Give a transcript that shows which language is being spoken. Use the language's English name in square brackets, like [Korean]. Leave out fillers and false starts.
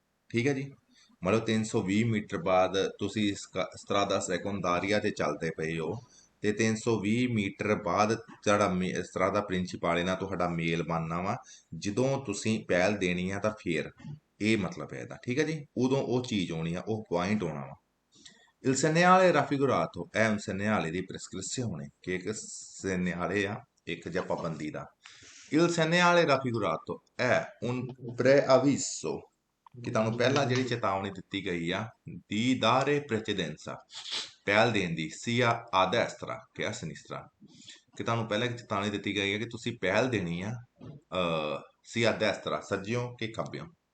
[Punjabi] ਠੀਕ ਹੈ ਜੀ, ਮਤਲਬ 320 ਮੀਟਰ ਬਾਅਦ ਤੁਸੀਂ ਸਟਰਾਦਾ ਸੈਕੰਡਾਰੀਆ ਤੇ ਚੱਲਦੇ ਪਏ ਹੋ, ਤੇ 320 ਮੀਟਰ ਬਾਅਦ ਜਿਹੜਾ ਸਟਰਾਦਾ ਪ੍ਰਿੰਸੀਪਾਲੇ ਨਾਲ ਤੁਹਾਡਾ ਮੇਲ ਬਣਨਾ ਵਾ, ਜਦੋਂ ਤੁਸੀਂ ਪਹਿਲ ਦੇਣੀ ਆ ਤਾਂ ਫੇਰ ਇਹ ਮਤਲਬ ਹੈ ਇਹਦਾ। ਠੀਕ ਹੈ ਜੀ, ਉਦੋਂ ਉਹ ਚੀਜ਼ ਆਉਣੀ ਆ, ਉਹ ਪੁਆਇੰਟ ਆਉਣਾ ਵਾ। [Italian] Il segnale raffigurato è un segnale di prescrizione, che ਇੱਕ segnale [Punjabi] ਆ, ਇੱਕ ਜਾਂ ਪਾਬੰਦੀ ਦਾ। [Italian] Il segnale raffigurato è un preavviso, [Punjabi] ਕਿ ਤੁਹਾਨੂੰ ਪਹਿਲਾਂ ਜਿਹੜੀ ਚੇਤਾਵਨੀ ਦਿੱਤੀ ਗਈ ਆ, [Italian] di dare precedenza, [Punjabi] ਪਹਿਲ ਦੇਣ ਦੀ, [Italian] sia a destra che a sinistra, [Punjabi] ਕਿ ਤੁਹਾਨੂੰ ਪਹਿਲਾਂ ਇੱਕ ਚੇਤਾਵਨੀ ਦਿੱਤੀ ਗਈ ਹੈ ਕਿ ਤੁਸੀਂ ਪਹਿਲ ਦੇਣੀ ਆ [Italian] sia a destra, [Punjabi] ਸੱਜਿਓਂ ਕਿ ਖੱਬਿਓਂ।